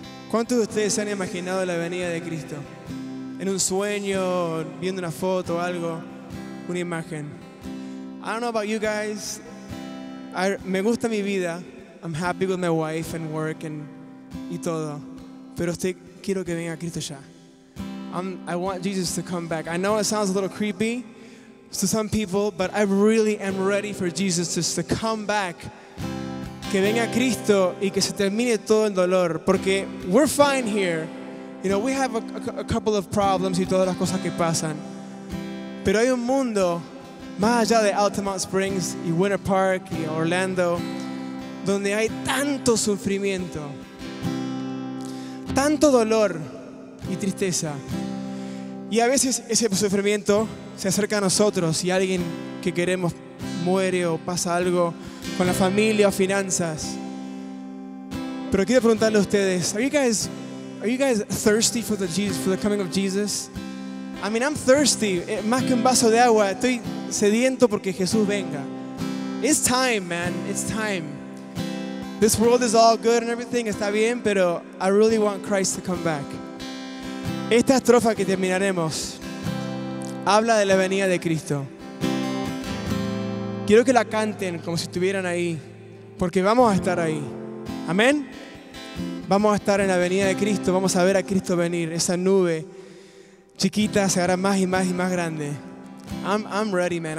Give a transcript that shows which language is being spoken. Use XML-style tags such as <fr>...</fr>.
<es>¿Cuántos de ustedes se han imaginado la venida de Cristo? En un sueño, viendo una foto o algo, una imagen.</es> <en>I don't know about you guys.</en> <es>Me gusta mi vida.</es> <en>I'm happy with my wife and work</en> <es>y todo. Pero quiero que venga Cristo ya.</es> <en>I want Jesus to come back. I know it sounds a little creepy to some people, but I really am ready for Jesus just to come back.</en> <es>Que venga Cristo y que se termine todo el dolor. Porque</es> <en>we're fine here. You know, we have a couple of problems</en> <es>y todas las cosas que pasan. Pero hay un mundo más allá de Altamont Springs y Winter Park y Orlando, donde hay tanto sufrimiento, tanto dolor y tristeza. Y a veces ese sufrimiento se acerca a nosotros y alguien que queremos muere o pasa algo con la familia o finanzas. Pero quiero preguntarle a ustedes,</es> <en>are you guys thirsty for the coming of Jesus? I mean, I'm thirsty.</en> <es>Más que un vaso de agua, estoy sediento porque Jesús venga.</es> <en>It's time, man. It's time. This world is all good and everything,</en> <es>está bien, pero</es> <en>I really want Christ to come back.</en> <es>Esta estrofa que terminaremos habla de la venida de Cristo. Quiero que la canten como si estuvieran ahí, porque vamos a estar ahí. Amén. Vamos a estar en la venida de Cristo, vamos a ver a Cristo venir. Esa nube chiquita se hará más y más y más grande.</es> <en>I'm ready, man.</en>